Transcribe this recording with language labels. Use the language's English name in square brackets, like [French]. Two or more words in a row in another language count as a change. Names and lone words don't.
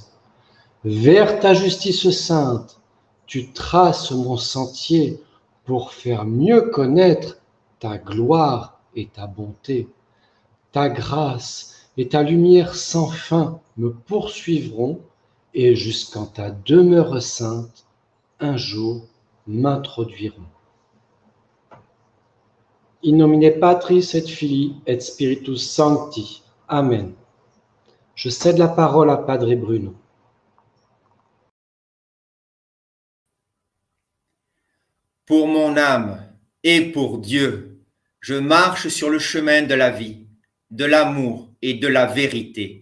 [French] Vers ta justice sainte, tu traces mon sentier pour faire mieux connaître ta gloire et ta bonté, ta grâce et ta lumière sans fin me poursuivront et jusqu'en ta demeure sainte, un jour m'introduiront. [Latin] In nomine Patris et Filii et Spiritus Sancti. [French] Amen. Je cède la parole à Padre Bruno. Pour mon âme et pour Dieu, je marche sur le chemin de la vie, de l'amour et de la vérité.